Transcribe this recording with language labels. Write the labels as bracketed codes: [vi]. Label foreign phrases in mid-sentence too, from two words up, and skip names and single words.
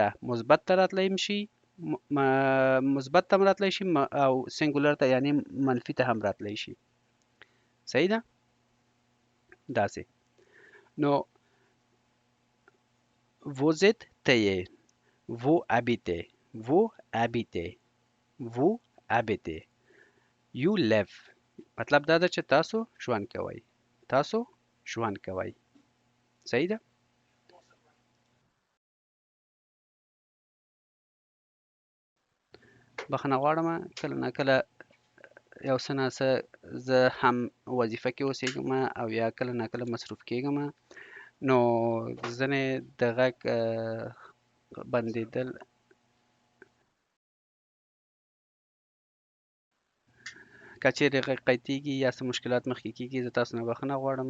[ps] مثبت ته راتلی شي، مثبت ته هم راتلی شي او سینګولر ته یعنی منفي ته هم راتلی شي. صحیح ده؟ داسې. نو [fr] vous êtes [ps] ته یې. [fr] vous habitez. vous habitez. vous habitez. [en] you live. [ps] مطلب دا ده چې تاسو ژوند کوئ. تاسو ژوند کوئ. صحیح ده؟ بخښنه غواړم کله ناکله یو څه ناڅه زه هم وظیفه کې اوسېږم او یا کله ناکله مصروف کېږم، نو ځینې د غږ بندېدل که چیرې غږ قطعېږي یا څه مشکلات مخکې کېږي زه تاسو نه بخښنه غواړم.